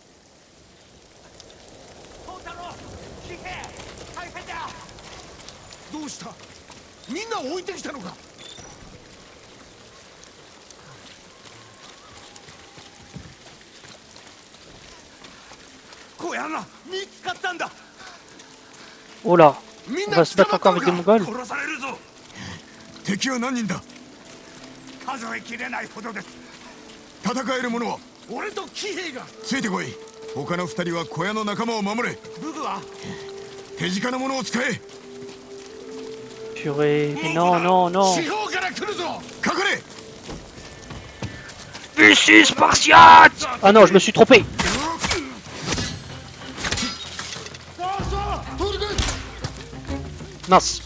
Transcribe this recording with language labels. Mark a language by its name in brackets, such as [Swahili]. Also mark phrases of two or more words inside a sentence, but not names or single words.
[Japanese] どうした？みんな置いてきたのか？小屋が見つかったんだ。 [French] Oh là! [Japanese] みん [French] On [Japanese] な [French] va se [Japanese] 捕 [French] battre [Japanese] まった [French] encore [Japanese] の [French] avec [Japanese] か？ [French] des Mongols? [Japanese] 殺されるぞ。敵は何人だ。数えきれないほどです。戦える者は俺と騎兵が。ついてこい。他の二人は小屋の仲間を守れ。武具は手近なものを使え。 [French] Purée. Mais non, non, non. [Japanese] 四方から来るぞ。隠れ。 [French] Ici, Spartiate. Ah non, je me suis trompé. Mince.